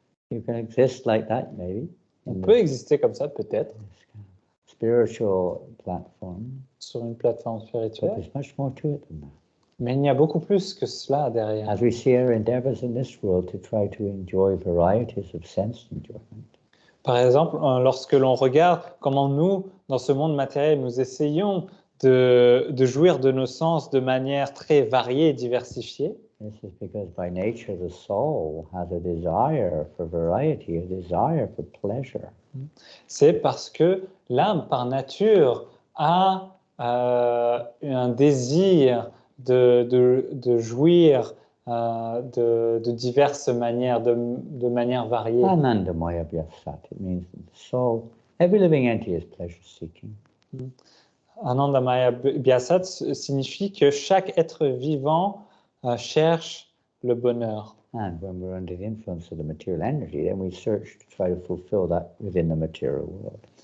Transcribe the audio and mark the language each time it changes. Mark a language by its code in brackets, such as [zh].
[en] You can exist like that, maybe. [fr] On peut exister comme ça, peut-être. [en] Spiritual platform. [fr] Sur une plateforme spirituelle. [en] But there's much more to it than that. [fr] Mais il y a beaucoup plus que cela derrière. [en] As we see our endeavors in this world to try to enjoy varieties of sense enjoyment. [fr] Par exemple, lorsque l'on regarde comment nous, dans ce monde matériel, nous essayons de jouir de nos sens de manière très variée et diversifiée. [en] This is because by nature the soul has a desire for variety, a desire for pleasure. [fr] C'est parce que l'âme, par nature, a un désir de jouir de diverses manières, de manière variée. [en] Ananda Maya Vyasat, it means that the soul, every living entity is pleasure seeking. [fr] Ananda Maya Vyasat signifie que chaque être vivant cherche le bonheur. [en] And when we're under the influence of the material energy, then we search to try to fulfill that within the material world.